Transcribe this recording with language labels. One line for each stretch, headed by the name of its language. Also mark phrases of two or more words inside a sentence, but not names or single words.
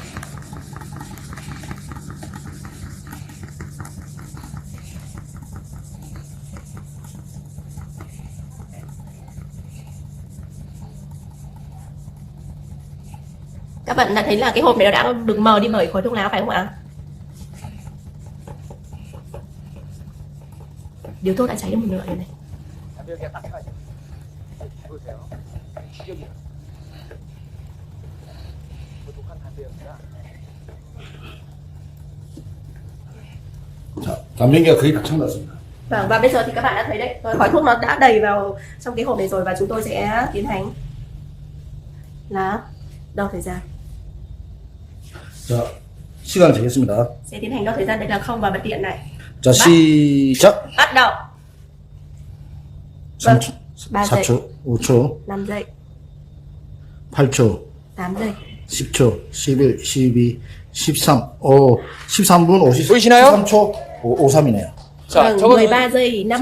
Vietnamese: Các bạn đã thấy là cái hộp này nó đã được mờ đi bởi khói thuốc lá phải không ạ? Điếu thuốc đã cháy được một nửa rồi này.
Korean: 담배 딱 해가지고 보세요. 여기 독한 담배였구나. 자, 담배 연기가 거의 다 참났습니다.
Vietnamese: Vâng, và bây giờ thì các bạn đã thấy đấy, khói thuốc nó đã đầy vào trong cái hộp này rồi và chúng tôi sẽ tiến hành là đo thời gian.
Korean: 자, 시간 되겠습니다.
Vietnamese: Sẽ tiến hành đo thời gian, đây là không và bật điện này.
Korean: 자, 시작.
Vietnamese: Bắt đầu.
Korean: 3초,
Vietnamese: 3 giây,
Korean: 4초, 5초,
Vietnamese: 5 giây,
Korean: 8초,
Vietnamese: 8 giây,
Korean: 10초, 11, 12, 13, 13분 50, 보이시나요? 13초 53이네요. 자,
Vietnamese: vâng,
Korean: 저거는
Vietnamese: 13 giây,
Korean: 틀릴